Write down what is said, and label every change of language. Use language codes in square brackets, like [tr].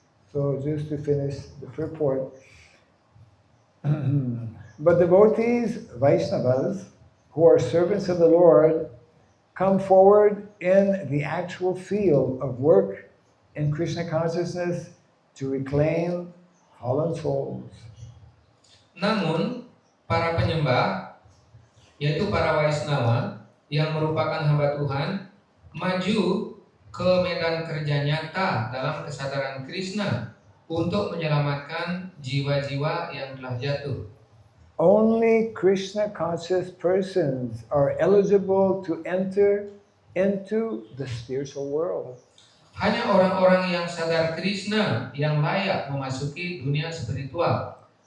[en] So just to finish the report, but devotees, Vaishnavas, who are servants of the Lord, come forward in the actual field of work in Krishna consciousness to reclaim fallen souls. [id] Namun para penyembah, yaitu para Vaishnava yang merupakan hamba Tuhan, maju ke medan kerja nyata dalam kesadaran Krishna untuk menyelamatkan jiwa-jiwa yang telah jatuh. [en] Only Krishna conscious persons are eligible to enter into the spiritual world. [id] Hanya orang-orang yang sadar Krishna yang layak memasuki dunia spiritual.